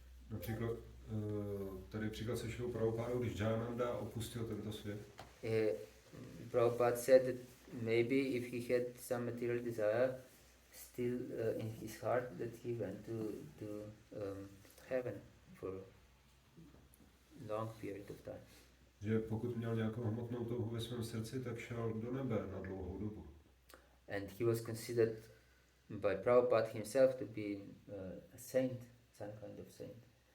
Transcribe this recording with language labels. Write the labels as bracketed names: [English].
[Czech] například tady příklad se Srilou Prabhupádou, když Jayananda opustil tento svět, [English] Prabhupada said that maybe if he had some material desire still in his heart, that he went to heaven for a long period of time. [Czech] Že pokud měl nějakou hmotnou touhu ve svém srdci, tak šel do nebe na dlouhou dobu. [English] And he was considered by Prabhupada himself to be a saint, some kind of saint.